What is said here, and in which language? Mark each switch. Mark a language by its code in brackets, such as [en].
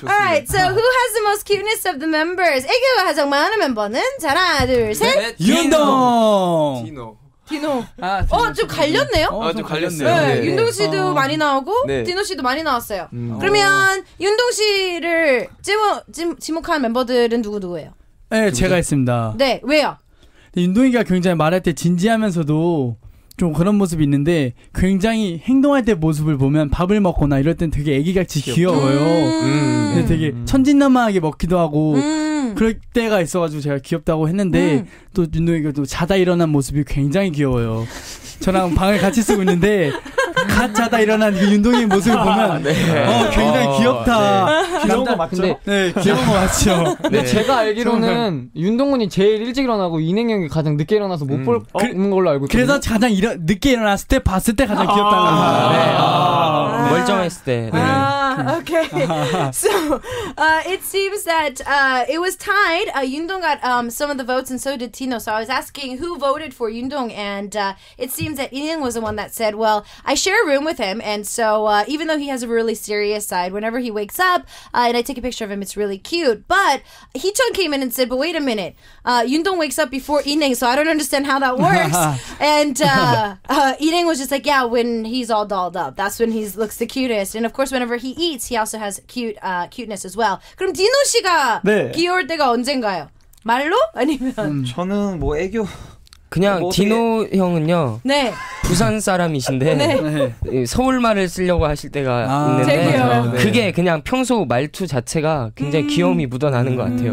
[en] Alright, so who has the most cuteness of the members? [ko] 애교가 가장 많은 멤버는 자, 하나, 둘, 셋. 윤동. 디노. 좀 갈렸네요? 좀 갈렸어요. 네, 윤동 씨도 많이 나오고 디노 씨도 많이 나왔어요. 그러면 윤동 씨를 지목한 멤버들은 누구예요? 네, 제가 있습니다. 네, 왜요? 윤동이가 굉장히 말할 때 진지하면서도 좀 그런 모습이 있는데 굉장히 행동할 때 모습을 보면 밥을 먹거나 이럴 땐 되게 애기같이 귀여워요. 근데 되게 천진난만하게 먹기도 하고 그럴 때가 있어가지고 제가 귀엽다고 했는데 또 윤동이가 또 자다 일어난 모습이 굉장히 귀여워요. 저랑 방을 같이 쓰고 있는데 갓 자다 일어난 그 윤동이의 모습을 보면 굉장히 귀엽다. 귀여운 거 맞죠? 네, 귀여운 거 맞죠. 근데 제가 알기로는 윤동훈이 제일 일찍 일어나고 인행 형이 가장 늦게 일어나서 못 보는 걸로 알고 있거든요. 그래서 가장 늦게 일어났을 때 봤을 때 가장 귀엽다는 멀쩡했을 때. [en] Okay. So it seems that it was tied. Yundong got some of the votes, and so did Tino. So I was asking who voted for Yundong, and it seems that Ineng was the one that said, well, I share a room with him, and so even though he has a really serious side, whenever he wakes up and I take a picture of him, it's really cute. But Heechun came in and said, but wait a minute, Yundong wakes up before Ineng, so I don't understand how that works. And Ineng was just like, yeah, when he's all dolled up, that's when he looks the cutest. And of course, whenever he eats, he also has cuteness as well. [ko] 그럼 디노 씨가 귀여울 때가 언젠가요? 말로? 아니면 저는 뭐 애교 그냥 뭐 디노 형은요. 네. 부산 사람이신데 서울 말을 쓰려고 하실 때가 있는데 그게 그냥 평소 말투 자체가 굉장히 귀여움이 묻어나는 것 같아요.